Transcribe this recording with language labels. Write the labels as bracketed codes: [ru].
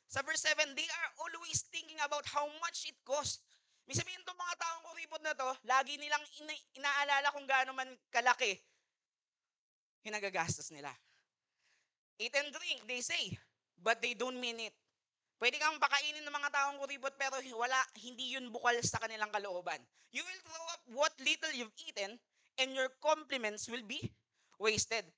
[en] Sa verse 7, they are always thinking about how much it costs. [tl] May sabihin itong mga taong kuripot na to, lagi nilang inaalala kung gaano man kalaki yung nagagastos nila. [en] Eat and drink, they say, but they don't mean it. [tl] Pwede kang pakainin ng mga taong kuripot pero hindi yun bukal sa kanilang kalooban. [en] You will throw up what little you've eaten and your compliments will be wasted.